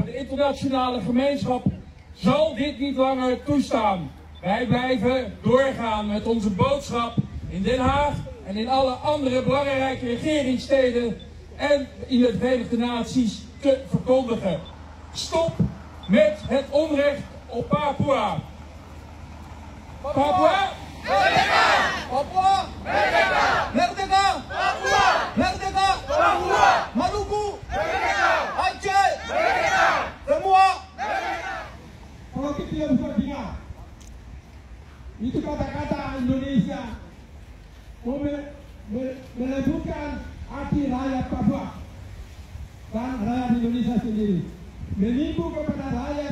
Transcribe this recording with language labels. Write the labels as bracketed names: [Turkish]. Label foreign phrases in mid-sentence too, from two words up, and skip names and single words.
[Dutch] De internationale gemeenschap zal dit niet langer toestaan. Wij blijven doorgaan met onze boodschap in Den Haag en in alle andere belangrijke regeringssteden en in de Verenigde Naties te verkondigen. Stop met het onrecht op Papua. [Indonesian] Papua! Merdeka! Papua! Merdeka! Merdeka! Papua! Merdeka! Papua! Maluku! Merdeka! Aceh! Merdeka! Semua! Kalau kita bisa dengar, itu kata-kata Indonesia menyebutkan hati rakyat Papua dan rakyat Indonesia sendiri, menimbul kepada rakyat.